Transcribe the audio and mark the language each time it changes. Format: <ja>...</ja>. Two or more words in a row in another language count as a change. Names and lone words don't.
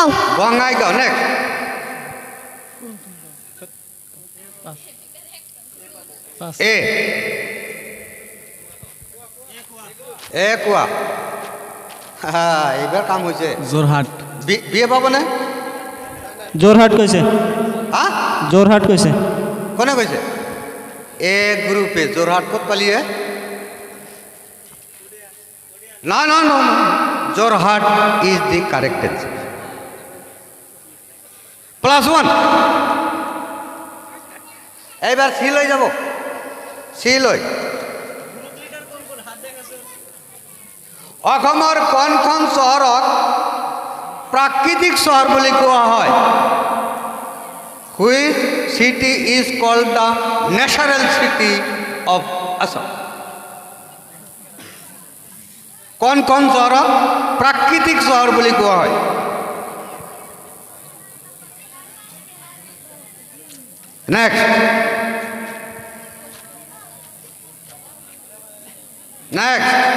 <as>বঙাইগাঁও নেক্সট এ কোৱা এইবাৰ কাম হৈছে যোৰহাট বিয়ে পাবনে যোৰহাট কৈছে হা যোৰহাট কৈছে কোনে কৈছে এ গ্ৰুপে যোৰহাট ক'ত পালিয়ে না না না যোৰহাট</as> <en>is the correct answer</en> <as>+1 এইবাৰ সি লৈ যাব সি লৈ অসমৰ কোনখন চহৰক প্ৰাকৃতিক চহৰ বুলি কোৱা হয়</as> <en>which city is called the natural city of Assam</en> <as>কোন চহৰক প্ৰাকৃতিক চহৰ বুলি কোৱা হয়</as> <en>next next</en>